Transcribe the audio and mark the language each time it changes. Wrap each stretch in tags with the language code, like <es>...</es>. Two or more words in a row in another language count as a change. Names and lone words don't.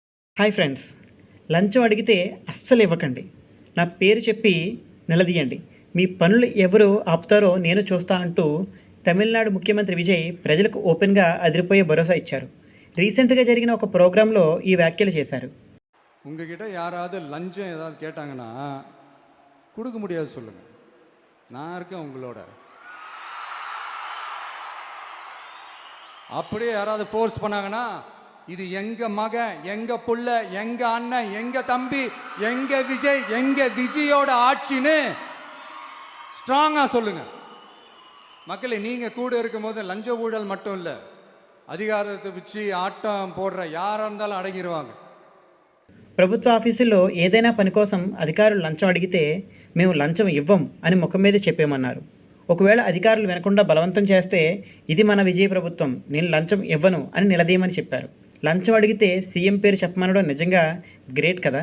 <te>హాయ్ ఫ్రెండ్స్, లంచం అడిగితే అస్సలు ఇవ్వకండి. నా పేరు చెప్పి నిలదీయండి. మీ పనులు ఎవరు ఆపుతారో నేను చూస్తా అంటూ తమిళనాడు ముఖ్యమంత్రి విజయ్ ప్రజలకు ఓపెన్గా అదిరిపోయే భరోసా ఇచ్చారు. రీసెంట్గా జరిగిన ఒక ప్రోగ్రాంలో ఈ వ్యాఖ్యలు చేశారు.</te> <ta>உங்ககிட்ட யாராவது லஞ்சம் ஏதாவது கேட்டாங்கன்னா கொடுக்க முடியாது சொல்லுங்க. நான் இருக்கேன் உங்களோட. அப்படியே யாராவது ஃபோர்ஸ் பண்ணாங்கன்னா இது எங்க மகன், எங்க புள்ள, எங்க அண்ணன், எங்க தம்பி, எங்க விஜய், எங்க விஜயோட ஆட்சின்னு ஸ்ட்ராங்கா சொல்லுங்க. மக்களே, நீங்க கூட இருக்கும் போது லஞ்ச ஊழல் மட்டும் இல்லை, அதிகாரத்தை வச்சு ஆட்டம் போடுற யாரா இருந்தாலும் அடங்கிடுவாங்க.</ta> <te>ప్రభుత్వ ఆఫీసుల్లో ఏదైనా పని కోసం అధికారులు లంచం అడిగితే మేము లంచం ఇవ్వం అని ముఖం మీద చెప్పేమన్నారు. ఒకవేళ అధికారులు వినకుండా బలవంతం చేస్తే ఇది మన విజయ ప్రభుత్వం, నేను లంచం ఇవ్వను అని నిలదీయమని చెప్పారు. లంచం అడిగితే సీఎం పేరు చెప్పమనడం నిజంగా గ్రేట్ కదా.</te>